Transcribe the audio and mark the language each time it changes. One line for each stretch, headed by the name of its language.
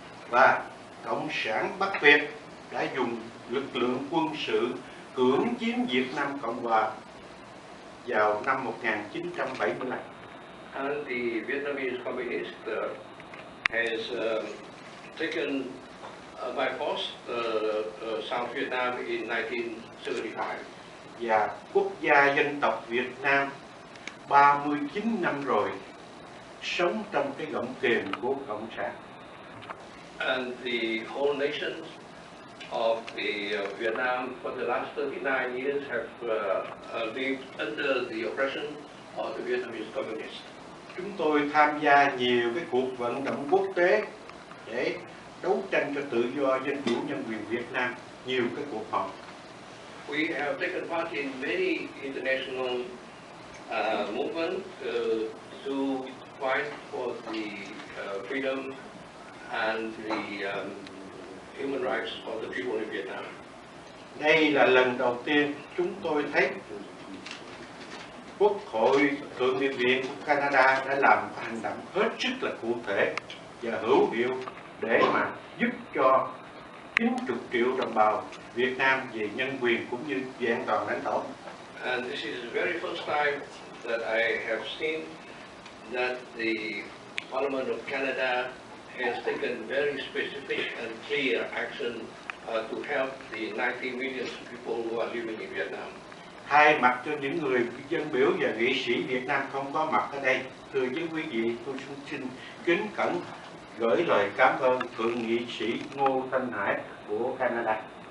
Vietnamese: Và Cộng sản Bắc Việt đã dùng lực lượng quân sự cưỡng chiếm Việt Nam Cộng Hòa vào năm 1975.
English: And the Vietnamese Communist has taken by force South Vietnam in 1975.
Vietnamese: Và quốc gia dân tộc Việt Nam 39 năm rồi sống trong cái gọng kềm của Cộng sản.
English: And the whole nations of the Vietnam for the last 39 years have lived under the oppression of the Vietnamese Communists.
Vietnamese: Chúng tôi tham gia nhiều cái cuộc vận động quốc tế để đấu tranh cho tự do, dân chủ, nhân quyền Việt Nam, nhiều cái cuộc họp.
English: We have taken part in many international movements to fight for the freedom and the human rights of the people in Vietnam.
Vietnamese: Đây là lần đầu tiên chúng tôi thấy Quốc hội Thượng nghị viện Canada đã làm hành động hết sức là cụ thể và hữu hiệu để mà giúp cho 90 triệu đồng bào Việt Nam về nhân quyền cũng như về an toàn lãnh thổ.
English: And this is the very first time that I have seen that the Parliament of Canada has taken very specific and clear action to help the 90 million people who are living in Vietnam.
Vietnamese: Thay mặt cho những người dân biểu và nghị sĩ Việt Nam không có mặt ở đây, thưa với quý vị, tôi xin kính cẩn gửi lời cảm ơn Thượng nghị sĩ Ngô Thanh Hải của Canada.